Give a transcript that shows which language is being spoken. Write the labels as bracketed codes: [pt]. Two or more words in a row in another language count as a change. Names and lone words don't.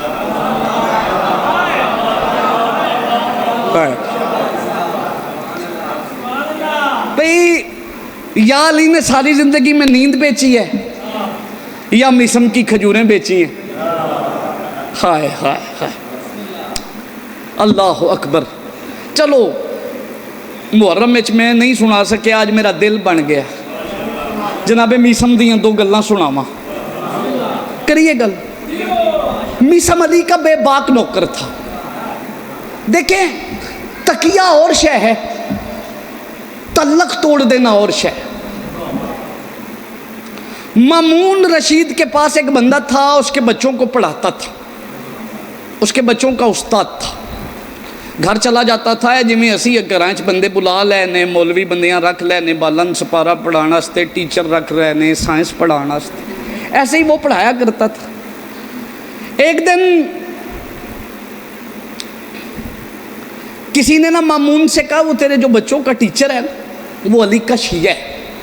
[ur] بھئی یا علی نے ساری زندگی میں نیند بیچی ہے یا میثم کی کھجوریں بیچی ہیں؟ ہائے ہائے ہائے، [ar] اللہ اکبر۔ [pa] چلو محرم وچ میں نہیں سنا سکے، آج میرا دل بن گیا جناب میثم دیاں دو گلاں سناواں۔ کریے گل۔ [ur] میثم علی کا بے باک نوکر تھا۔ دیکھیں تقیہ اور شے ہے، تعلق توڑ دینا اور شے۔ مامون رشید کے پاس ایک بندہ تھا، اس کے بچوں کو پڑھاتا تھا، اس کے بچوں کا استاد تھا۔ [pa] گھر چلا جاتا تھا جویں اسی گھراں چ بندے بلا لینے، مولوی بندیاں رکھ لینے، بالن سپارہ پڑھانا واسطے، ٹیچر رکھ لینے سائنس پڑھانا واسطے۔ [ur] ایسے ہی وہ پڑھایا کرتا تھا. ایک دن کسی نے نا مامون سے کہا وہ تیرے جو بچوں کا ٹیچر ہے وہ علی کا شیعہ ہے.